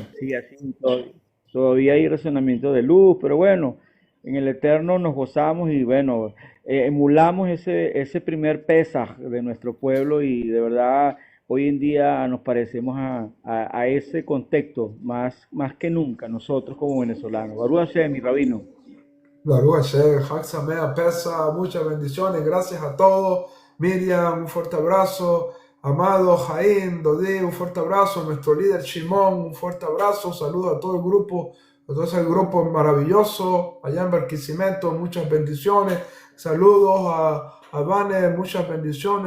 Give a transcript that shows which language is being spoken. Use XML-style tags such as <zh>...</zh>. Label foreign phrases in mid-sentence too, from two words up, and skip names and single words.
<es>Sí, así todavía hay razonamiento de luz, pero bueno, en el Eterno nos gozamos y bueno, emulamos ese primer Pesaj de nuestro pueblo y de verdad hoy en día nos parecemos a ese contexto más que nunca nosotros como venezolanos.</es> <he>ברוך השם,</he> <es>mi rabino.</es> <he>ברוך השם, חג שמח פסח,</he> <es>muchas bendiciones, gracias a todos. Miriam, un fuerte abrazo. Amado Jaín, Dodí, un fuerte abrazo. Nuestro líder Shimon, un fuerte abrazo. Saludos a todo el grupo, a todo ese grupo maravilloso allá en Barquisimeto, muchas bendiciones. Saludos a Vane, muchas bendiciones.</es>